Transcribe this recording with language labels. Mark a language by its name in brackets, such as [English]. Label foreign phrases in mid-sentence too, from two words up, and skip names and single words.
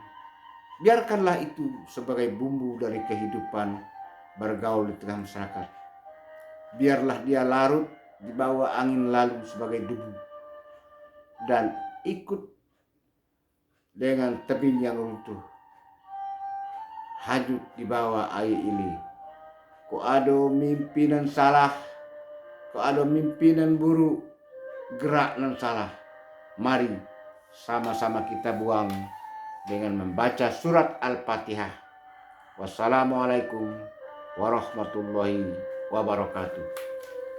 [Indonesian] Biarkanlah itu sebagai bumbu dari kehidupan bergaul di tengah masyarakat. Biarlah dia larut di bawah angin lalu sebagai debu, dan ikut dengan tebing yang runtuh, hanyut di bawah air ini. [Minangkabau] Ko ado mimpinan salah, ko ado mimpinan buruk, gerak nan salah, [Indonesian] mari sama-sama kita buang dengan membaca surat Al-Fatihah. [Arabic] Wassalamualaikum warahmatullahi wabarakatuh.